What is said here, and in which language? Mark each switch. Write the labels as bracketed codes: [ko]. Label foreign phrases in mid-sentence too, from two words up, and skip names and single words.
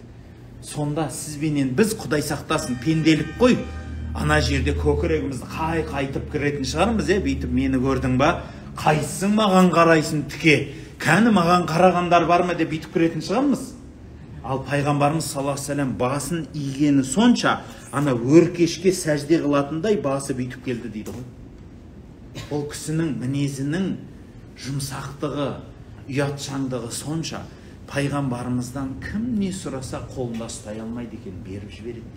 [kk] Сонда сізбенен біз, Құдай сақтасын, пенделік қой, ана жерде көкірегімізді қайтып кіретін шығармыз, бүйтіп мені көрдің ба, қайсың маған қарайсың тіке, кәні маған қарағандар бар ма деп бүйтіп кіретін шығармыз. Ал пайғамбарымыз [ar] صلى الله عليه وسلم [kk] басын игені сонша, ана өркешке сәжде қылатындай басы бүйтіп келді дейді ғой. Ол кісінің мінезінің жұмсақтығы, ұятшаңдығы сонша, пайғамбарымыздан кім не сұраса қолында ұстай алмайды екен, беріп жібереді.